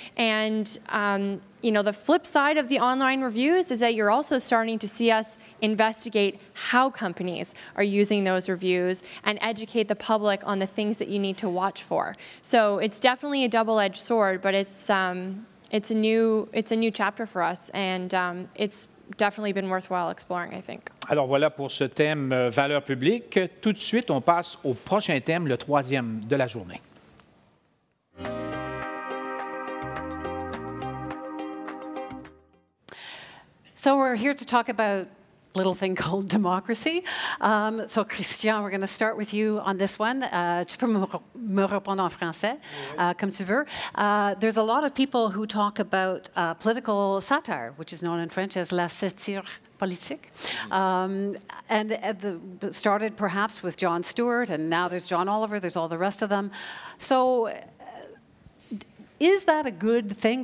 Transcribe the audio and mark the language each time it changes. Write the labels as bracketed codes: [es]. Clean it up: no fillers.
[en] And you know, the flip side of the online reviews is that you're also starting to see us investigate how companies are using those reviews and educate the public on the things that you need to watch for. So it's definitely a double-edged sword, but it's a new chapter for us, and it's definitely been worthwhile exploring, I think. [fr] Alors voilà pour ce thème valeurs publiques. Tout de suite, on passe au prochain thème, le troisième de la journée. [en] So we're here to talk about a little thing called democracy. So Christian, we're going to start with you on this one. [fr] Tu peux me répondre en français, comme tu veux. [en] There's a lot of people who talk about political satire, which is known in French as [fr] la satire politique. [en] And started perhaps with Jon Stewart, and now there's John Oliver, there's all the rest of them. So is that a good thing?